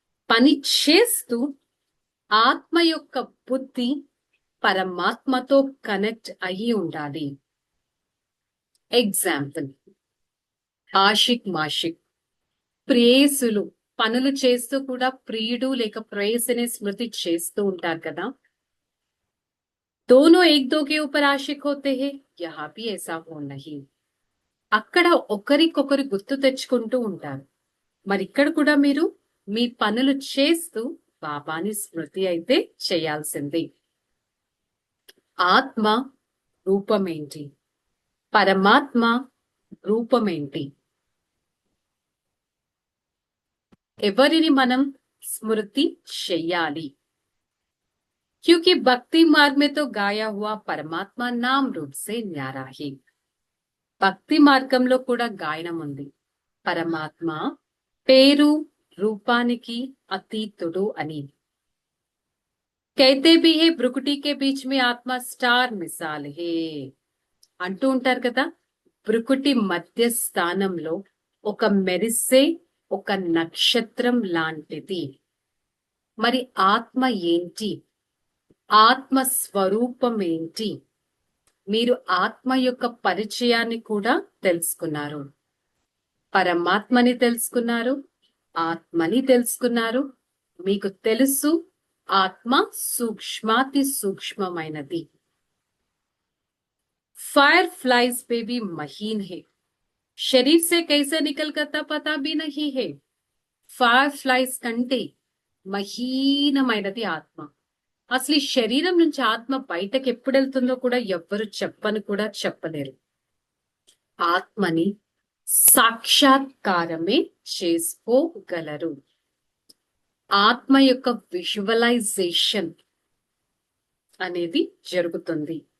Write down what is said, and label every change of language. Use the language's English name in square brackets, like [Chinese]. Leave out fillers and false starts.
[Telugu] పని చేస్తూ ఆత్మ యొక్క బుద్ధి పరమాత్మతో కనెక్ట్ అయ్యి ఉండాలి. ఎగ్జాంపుల్, ఆషిక్ మాషిక్ ప్రేయసులు పనులు చేస్తూ కూడా ప్రియుడు లేక ప్రేయసిని స్మృతి చేస్తూ ఉంటారు కదా. [Hindi] दोनों एक दो के ऊपर आशिक होते हैं, यहाँ भी ऐसा हो नहीं. [Telugu] అక్కడ ఒకరికొకరు గుర్తు తెచ్చుకుంటూ ఉంటారు. మరి ఇక్కడ కూడా మీరు మీ పనులు చేస్తూ బాబాని స్మృతి అయితే చేయాల్సింది. ఆత్మ రూపమేంటి? పరమాత్మ రూపమేంటి? ఎవరిని మనం స్మృతి చెయ్యాలి. [Hindi] क्योंकि भक्ति मार्ग में तो गाया हुआ परमात्मा नाम रूप से न्यारा है. [Telugu] భక్తి మార్గంలో కూడా గాయనం ఉంది. పరమాత్మ పేరు రూపానికి అతీతుడు అని. [Hindi] कहते भी है ब्रुकुटी के बीच में आत्मा स्टार मिसाल है [Telugu] అంటూ ఉంటారు కదా. బ్రుకుటి మధ్య స్థానంలో ఒక మెరిసే ఒక నక్షత్రం లాంటిది. మరి ఆత్మ ఏంటి? ఆత్మ స్వరూపం ఏంటి? మీరు ఆత్మ యొక్క పరిచయాన్ని కూడా తెలుసుకున్నారు. పరమాత్మని తెలుసుకున్నారు, ఆత్మని తెలుసుకున్నారు. మీకు తెలుసు ఆత్మ సూక్ష్మాతి సూక్ష్మమైనది. [Hindi] फायर फ्लाइज पे भी महीन है, शरीर से कैसे निकल करता पता भी नहीं है. [Telugu] ఫైర్ ఫ్లైస్ కంటే మహీనమైనది ఆత్మ. అసలు ఈ శరీరం నుంచి ఆత్మ బయటకు ఎప్పుడు వెళ్తుందో కూడా ఎవ్వరు చెప్పని కూడా చెప్పలేరు. ఆత్మని సాక్షాత్కారమే చేసుకోగలరు. ఆత్మ యొక్క విజువలైజేషన్ అనేది జరుగుతుంది.